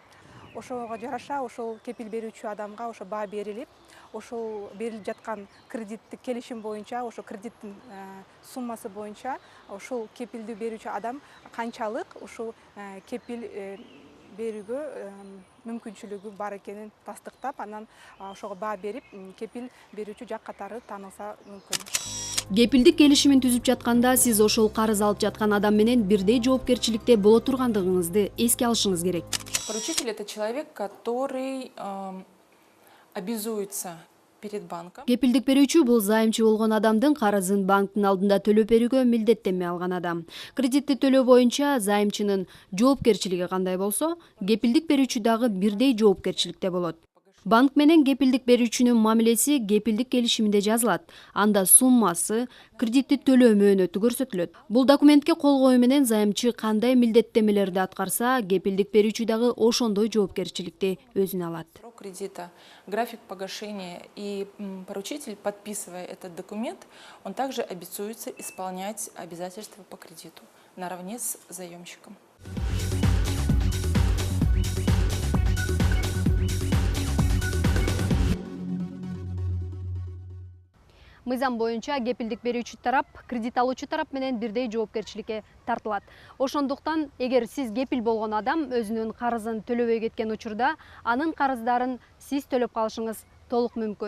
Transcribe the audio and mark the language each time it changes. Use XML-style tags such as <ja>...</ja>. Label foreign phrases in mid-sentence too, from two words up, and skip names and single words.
<ky>Ошого жараша ошол кепил берүүчү адамга ошо баа берилип, ошол берилип жаткан кредиттик келишим боюнча, ошо кредиттин суммасы боюнча ошол кепилди берүүчү адам канчалык ушул кепил берүүгө мүмкүнчүлүгү бар экенин тастыктап, анан ошого баа берип, кепил берүүчү жак катары таанылса мүмкүн. Кепилдик келишимин түзүп жатканда сиз ошол карыз алып жаткан адам менен бирдей жоопкерчиликте боло тургандыгыңызды эске алышыңыз керек.</ky> <ru>Поручитель – это человек, который обязуется перед банком.</ru> <ky>Кепилдик берүүчү бул займчы болгон адамдын карызын банктын алдында төлөп берүүгө милдеттенме алган адам. Кредитти төлөө боюнча займчынын жоопкерчилиги кандай болсо, кепилдик берүүчү дагы бирдей жоопкерчиликте болот. Банк менен кепилдик берүүчүнүн мамилеси кепилдик келишиминде жазылат. Анда суммасы, кредитти төлөө мөөнөтү көрсөтүлөт. Бул документке кол коюу менен займчы кандай милдеттемелерди аткарса, кепилдик берүүчү дагы ошондой жоопкерчиликти өзүнө алат.</ky> <ru>Кредита, график погашения, и поручитель, подписывая этот документ, он также обязуется исполнять обязательства по кредиту наравне с заемщиком.</ru> <ky>Мыйзам боюнча кепилдик берүүчү тарап кредит алуучу тарап менен бирдей жоопкерчиликке тартылат. Ошондуктан, эгер сиз кепил болгон адам өзүнүн карызын төлөбөй кеткен учурда, анын карыздарын сиз төлөп калышыңыз толук мүмкүн.</ky>